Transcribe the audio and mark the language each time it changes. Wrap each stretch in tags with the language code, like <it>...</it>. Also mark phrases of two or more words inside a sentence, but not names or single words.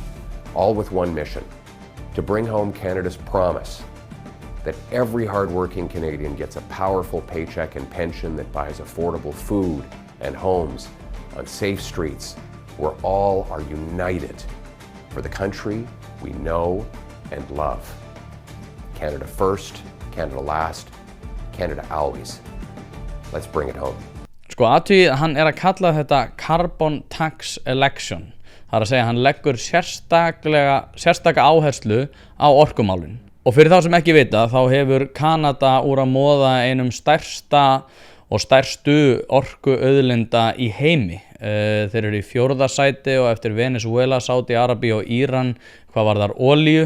<en>All with one mission, to bring home Canada's promise that every hardworking Canadian gets a powerful paycheck and pension that buys affordable food and homes on safe streets where all are united for the country we know and love. Canada first, Canada last, Canada always. Let's bring it home.</en> <is>Sko aðtugið hann að kalla þetta</is> <en>carbon tax election.</en> <is>Það að segja hann leggur sérstaka áherslu á orkumálin. Og fyrir þá sem ekki vita þá hefur Kanada úr að moða einum stærsta og stærstu orkuauðlinda í heimi. Þeir eru í 4. sæti og eftir Venezuela, Saudi-Arabi og Íran hvað varðar olíu.</is>